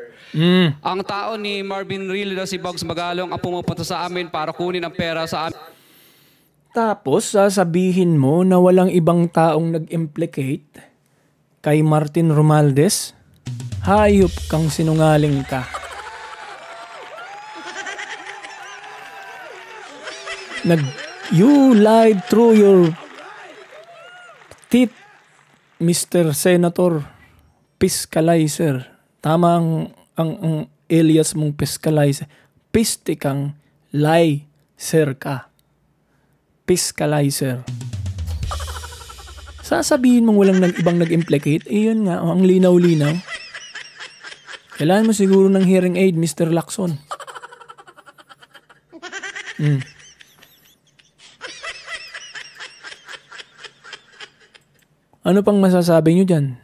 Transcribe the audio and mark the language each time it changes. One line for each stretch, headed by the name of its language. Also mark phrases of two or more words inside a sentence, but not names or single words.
Filipino: Ang tao ni Marvin Rillo na si Bogs Magalong ang pumupunta sa amin para kunin ang pera sa amin. Tapos sasabihin mo na walang ibang taong nag-implicate kay Martin Romualdez? Hayop kang sinungaling ka.
English: You lied through your teeth, Mr. Senator Fiscalizer.
Filipino: Tama ang alias mong Fiscalizer. Piste kang lie, sir ka. Fiscalizer. Sasabihin mong walang ibang nag-implicate, yun nga, ang linaw-linaw. Kailangan mo siguro ng
English: hearing aid,
Filipino: Mr. Lacson. Ano pang masasabi nyo dyan?